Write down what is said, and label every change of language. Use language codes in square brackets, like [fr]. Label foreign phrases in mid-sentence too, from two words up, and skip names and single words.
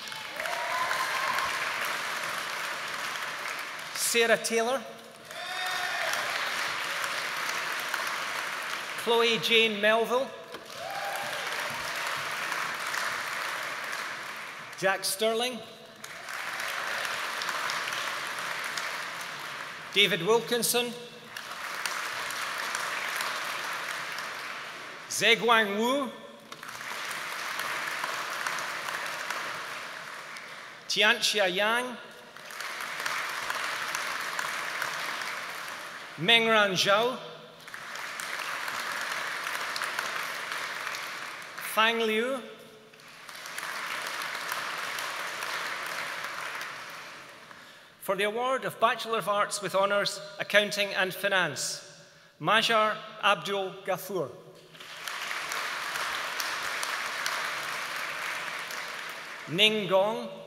[en] Sarah Taylor. Chloe Jane Melville. Jack Sterling. David Wilkinson. Zeguang Wu. Tianxia Yang. Mengran Zhao. Fang Liu. For the award of Bachelor of Arts with Honours, Accounting and Finance, Majar Abdul Ghafoor. Ning Gong.